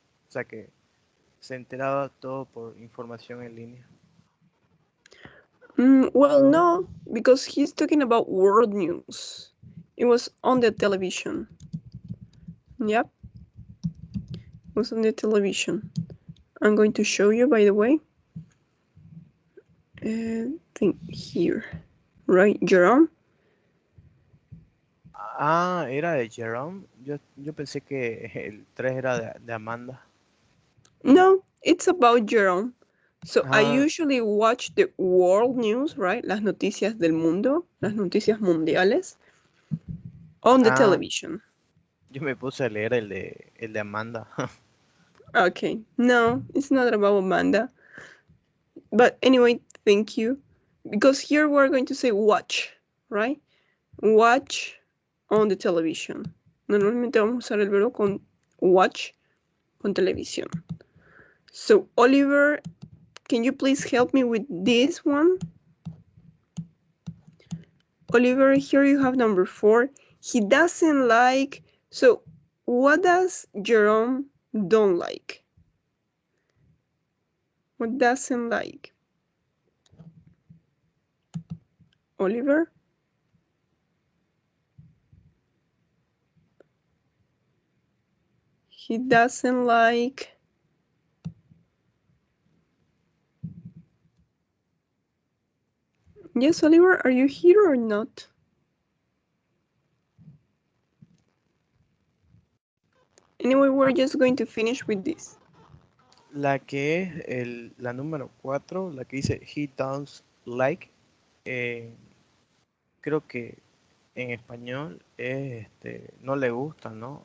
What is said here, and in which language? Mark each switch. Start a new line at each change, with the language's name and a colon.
Spanish: O sea que se enteraba todo por información en línea.
English: Well, no, because he's talking about world news. It was on the television. Yep. It was on the television. I'm going to show you, by the way. Think here. Right, Jerome?
Spanish: Ah, era de Jerome. Yo pensé que el 3 era de Amanda.
English: No, it's about Jerome. So I Ah, usually watch the world news, right?
Spanish: Las noticias del mundo, las noticias mundiales,
English: on the television.
Spanish: yo me puse a leer el de Amanda.
English: Okay, no, it's not about Amanda. But anyway, thank you. Because here we're going to say watch, right? Watch on the television.
Spanish: Normalmente vamos a usar el verbo con watch, con televisión.
English: So, Oliver, can you please help me with this one? Oliver, here you have number 4. He doesn't like. So, what does Jerome don't like? What doesn't like? Oliver? He doesn't like. Yes, Oliver, are you here or not? Anyway, we're just going to finish with this.
Spanish: La que es la número 4, la que dice
English: he does like,
Spanish: creo que en español es no le gusta, ¿no?